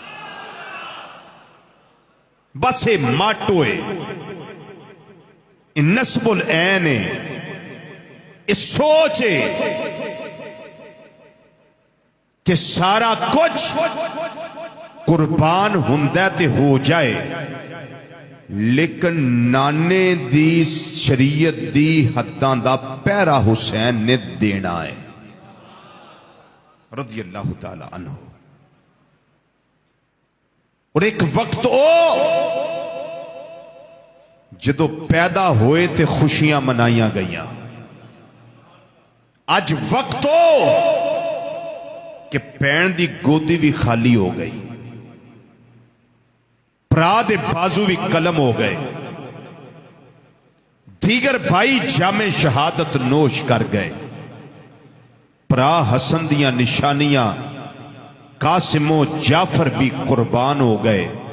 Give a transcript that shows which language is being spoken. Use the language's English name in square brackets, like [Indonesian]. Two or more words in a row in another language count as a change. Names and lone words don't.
[Punjabi] بس یہ ماٹو ہے، یہ نصب العین ہے، یہ سوچ ہے کہ سارا کچھ قربان ہندہ تے ہو جائے، لیکن نانے دی شریعت دی حداں دا پیرا حسین نے دینا ہے [Arabic] رضی اللہ تعالی عنہ۔ [Punjabi] اور ایک وقت جدو پیدا ہوئے تے خوشیاں منائیاں گئیاں، اج وقت کہ پین دی گودی بھی خالی ہو گئی، پرا دے بازو بھی قلم ہو گئے، [Urdu] دیگر بھائی جامِ شہادت نوش کر گئے، [Punjabi] پرا حسن دیاں نشانیاں قاسم و جعفر بھی قربان ہو گئے،